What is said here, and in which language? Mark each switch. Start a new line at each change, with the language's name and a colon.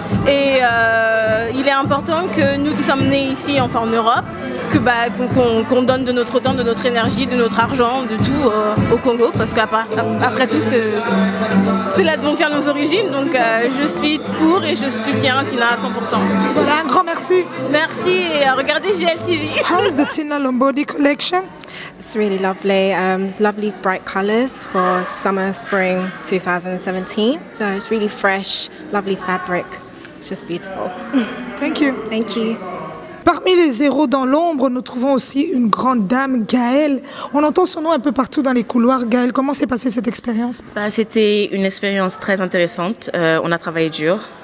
French: Et il est important que nous qui sommes nés ici, enfin en Europe, qu'on donne de notre temps, de notre énergie, de notre argent, de tout au Congo, parce qu'après tout, c'est là dont viennent nos origines. Donc je suis pour et je soutiens Tina à 100%. Voilà, un grand merci. Merci et regardez GLTV.
English: How is the Tina Lombondi collection? It's really lovely, lovely bright colours for summer, spring 2017. So it's really fresh, lovely fabric. It's just beautiful. Thank you. Thank you.
French: Parmi les héros dans l'ombre, nous trouvons aussi une grande dame, Gaëlle. On entend son nom un peu partout dans les couloirs. Gaëlle, comment s'est passée cette expérience? C'était une expérience très intéressante. On a travaillé dur.